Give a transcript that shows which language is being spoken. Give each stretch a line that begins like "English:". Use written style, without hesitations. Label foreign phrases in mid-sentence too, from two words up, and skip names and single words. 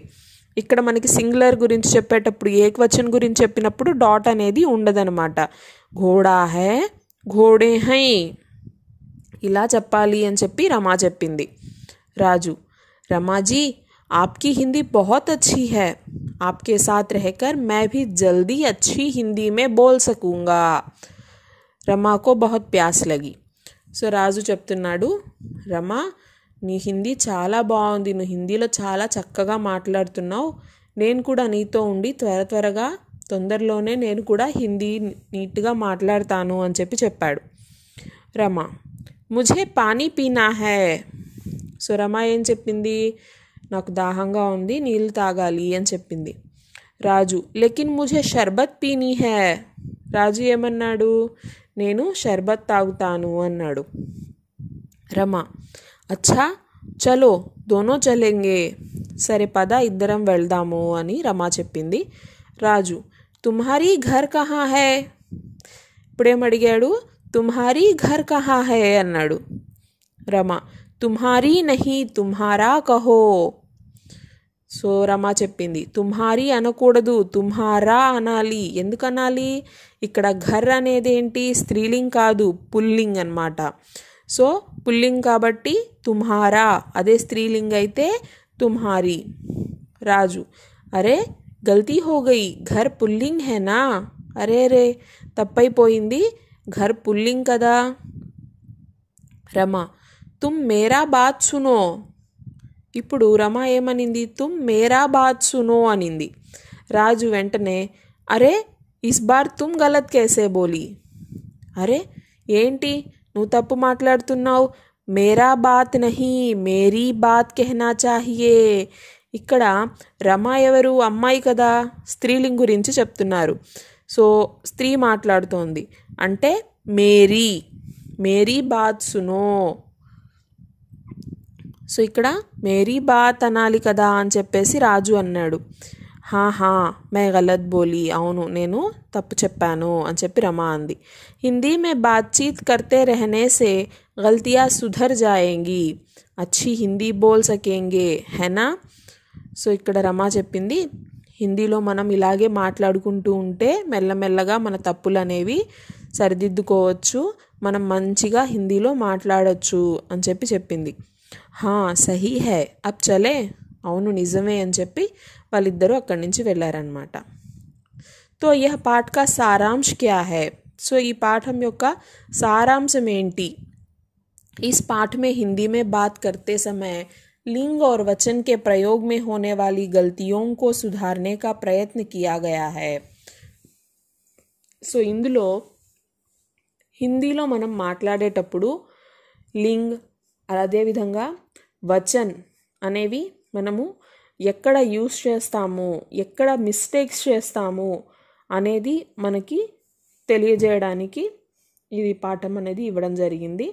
Telugu: ఇక్కడ మనకి సింగులర్ గురించి చెప్పేటప్పుడు ఏకవచన్ గురించి చెప్పినప్పుడు డాట్ అనేది ఉండదన్నమాట.
Hindi: घोड़ा है घोड़े है
Telugu: ఇలా చెప్పాలి అని చెప్పి రమా చెప్పింది.
Hindi: రాజు, రమాజీ आपकी हिंदी बहुत अच्छी है, आपके साथ रहकर मैं भी जल्दी अच्छी हिंदी में बोल सकूँगा. रमा को बहुत प्यास लगी.
Telugu: సో రాజు చెప్తున్నాడు, రమా నీ హిందీ చాలా బాగుంది, నువ్వు హిందీలో చాలా చక్కగా మాట్లాడుతున్నావు, నేను కూడా నీతో ఉండి త్వరగా తొందరలోనే నేను కూడా హిందీ నీట్గా మాట్లాడతాను అని చెప్పాడు. రమ,
Hindi: मुझे पानी पीना है.
Telugu: సో రమ ఏం చెప్పింది, నాకు దాహంగా ఉంది, నీళ్ళు తాగాలి అని చెప్పింది. రాజు,
Hindi: लेकिन मुझे शरबत पीनी है.
Telugu: రాజు ఏమన్నాడు, నేను షర్బత్ తాగుతాను అన్నాడు. రమ,
Hindi: अच्छा चलो दोनों चलेंगे.
Telugu: సరే పద ఇద్దరం వెళ్దాము అని రమ చెప్పింది. రాజు,
Hindi: तुम्हारी घर कहाँ है.
Telugu: ఇప్పుడేం అడిగాడు,
Hindi: तुम्हारी घर कहाँ है
Telugu: అన్నాడు. రమ,
Hindi: तुम्हारी नहीं तुम्हारा कहो.
Telugu: సో రమ చెప్పింది, తుమ్హారీ అనకూడదు, తుమ్హారా అనాలి. ఎందుకు అనాలి, ఇక్కడ ఘర్ అనేది ఏంటి, స్త్రీలింగ్ కాదు, పుల్లింగ్ అన్నమాట. సో పుల్లింగ్ కాబట్టి తుమ్హారా, అదే స్త్రీలింగ్ అయితే తుమ్హారీ. రాజు,
Hindi: अरे ग़लती हो गई, घर पुल्लिंग है ना.
Telugu: అరే రే తప్పైపోయింది, ఘర్ పుల్లింగ్ కదా. రమ,
Hindi: तुम मेरा बात सुनो.
Telugu: ఇప్పుడు రమ ఏమనింది,
Hindi: तुम मेरा बात सुनो
Telugu: అనింది. రాజు వెంటనే,
Hindi: अरे इस बार तुम ग़लत कैसे बोली.
Telugu: అరే ఏంటి నువ్వు తప్పు మాట్లాడుతున్నావు,
Hindi: मेरा बात नहीं मेरी बात कहना चाहिए.
Telugu: ఇక్కడ రమ ఎవరు, అమ్మాయి కదా, స్త్రీలింగ్ గురించి చెప్తున్నారు. సో స్త్రీ మాట్లాడుతోంది అంటే మేరీ,
Hindi: मेरी बात सुनो.
Telugu: సో ఇక్కడ
Hindi: मेरी बात
Telugu: అనాలి కదా అని చెప్పేసి రాజు అన్నాడు.
Hindi: हाँ मैं ग़लत बोली,
Telugu: అవును నేను తప్పు చెప్పాను అని చెప్పి రమ అంది.
Hindi: हिंदी में बातचीत करते रहने से ग़लतियाँ सुधर जाएँगी, अच्छी हिंदी बोल सकेंगे है ना.
Telugu: సో ఇక్కడ రమ చెప్పింది, హిందీలో మనం ఇలాగే మాట్లాడుకుంటూ ఉంటే మెల్లమెల్లగా మన తప్పులు అనేవి సరిదిద్దుకోవచ్చు, మనం మంచిగా హిందీలో మాట్లాడచ్చు అని చెప్పింది.
Hindi: हाँ सही है अब चलें,
Telugu: అవును నిజమే అని చెప్పి వాళ్ళిద్దరూ అక్కడి నుంచి వెళ్ళారనమాట.
Hindi: तो यह पाठ का सारांश क्या है.
Telugu: సో ఈ పాఠం యొక్క సారాంశం ఏంటి,
Hindi: इस पाठ में हिंदी में बात करते समय लिंग और वचन के प्रयोग में होने वाली गलतियों को सुधारने का प्रयत्न किया गया है.
Telugu: సో ఇందులో హిందీలో మనం మాట్లాడేటప్పుడు లింగ్ అదేవిధంగా వచన్ అనేవి మనము ఎక్కడ యూస్ చేస్తాము, ఎక్కడ మిస్టేక్స్ చేస్తాము అనేది మనకి తెలియజేయడానికి ఇది పాఠం అనేది ఇవ్వడం జరిగింది.